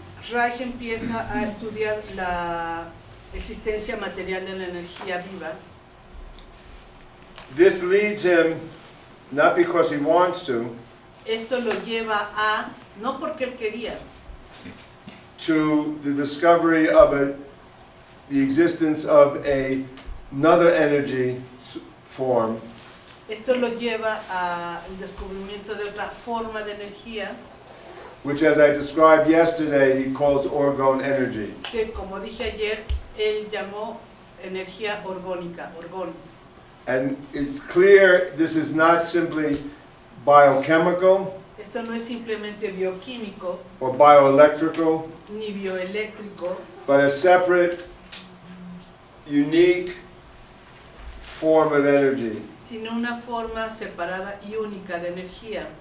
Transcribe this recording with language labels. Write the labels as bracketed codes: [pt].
[es] Reich empieza a estudiar la existencia material de la energía viva. [en] This leads him, not because he wants to, [es] Esto lo lleva a, no porque él quería, [en] to the discovery of the existence of another energy form, [es] esto lo lleva al descubrimiento de otra forma de energía [en] which, as I described yesterday, he calls orgone energy. [es] que, como dije ayer, él llamó energía orgónica, orgón. [en] And it's clear this is not simply biochemical [es] Esto no es simplemente bioquímico [en] or bioelectrical, [es] ni bioeléctrico, [en] but a separate, unique form of energy [es] sino una forma separada y única de energía,